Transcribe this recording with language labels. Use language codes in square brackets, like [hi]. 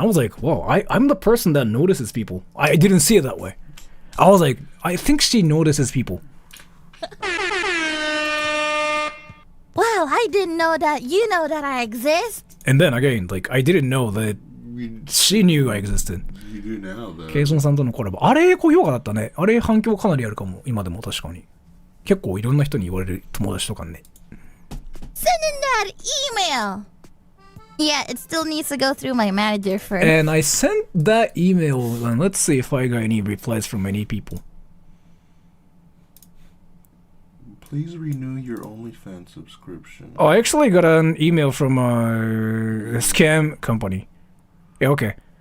[en] I was like, wow, I'm the person that notices people. I didn't see it that way. I was like, I think she notices people. Well, I didn't know that you know that I exist. And then again, like I didn't know that she knew I existed. You do now, though. [ja] ケイソンさんとのコラボ。あれ高評価だったね。あれ反響かなりあるかも。今でも確かに。結構いろんな人に言われる友達とかね。 [en] Send in that email. Yeah, it still needs to go through my manager first. And I sent that email, and let's see if I got any replies from any people. Please renew your OnlyFans subscription. Oh, I actually got an email from a scam company. Yeah, okay.